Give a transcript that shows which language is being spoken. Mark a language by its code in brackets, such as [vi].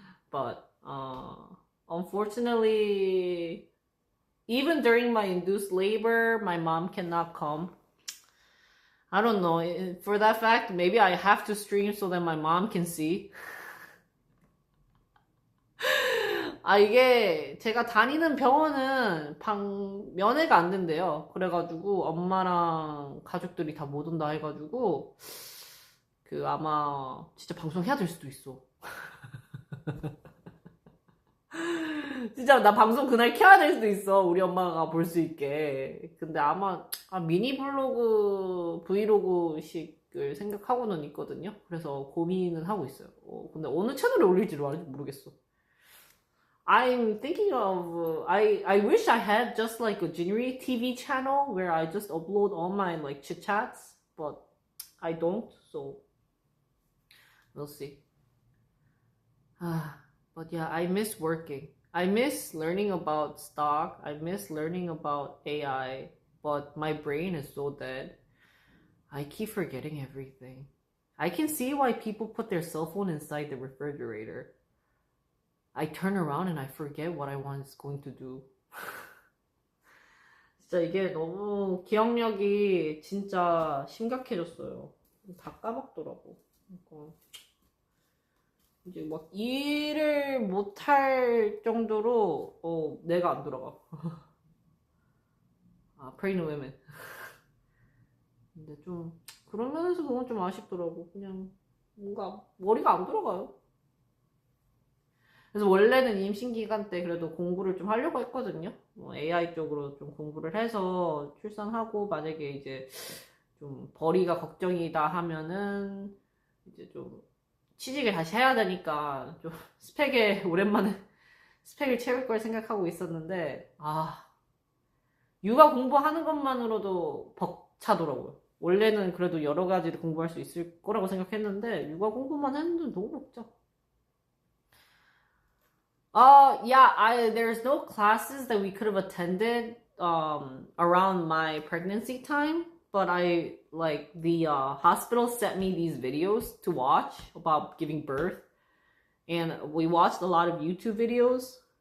[en] But unfortunately, even during my induced labor, my mom cannot come. I don't know. For that fact, maybe I have to stream so that my mom can see. [ko] 이게 제가 다니는 병원은 면회가 안 된대요. 그래가지고 엄마랑 가족들이 다 못 온다 해가지고 아마 진짜 방송해야 될 수도 있어. 진짜 나 방송 그날 켜야 될 수도 있어. 우리 엄마가 볼 수 있게. 근데 아마 미니 블로그 브이로그식을 생각하고는 있거든요. 그래서 고민은 하고 있어요. 근데 어느 채널에 올릴지를 아직 모르겠어. [en] I'm thinking of I wish I had just like a January TV channel where I just upload all my like chit chats, but I don't, so we'll see. But yeah, I miss working. I miss learning about stock. I miss learning about AI, but my brain is so dead. I keep forgetting everything. I can see why people put their cell phone inside the refrigerator. I turn around and I forget what I was going to do. [ko] 진짜 이게 너무 기억력이 진짜 심각해졌어요. 다 까먹더라고. 그러니까 이제 막 일을 못할 정도로 내가 안 돌아가. [en] pregnant women. [ko] 근데 좀 그런 면에서 그건 좀 아쉽더라고. 그냥 뭔가 머리가 안 돌아가요. 그래서 원래는 임신 기간 때 그래도 공부를 좀 하려고 했거든요. AI 쪽으로 좀 공부를 해서 출산하고 만약에 이제 좀 벌이가 걱정이다 하면은 이제 좀 취직을 다시 해야 되니까 좀 오랜만에 스펙을 채울 걸 생각하고 있었는데 육아 공부하는 것만으로도 벅차더라고요. 원래는 그래도 여러 가지를 공부할 수 있을 거라고 생각했는데 육아 공부만 했는데 너무 벅차. [en] Yeah, there's no classes that we could have attended around my pregnancy time, but the hospital sent me these videos to watch about giving birth, and we watched a lot of YouTube videos.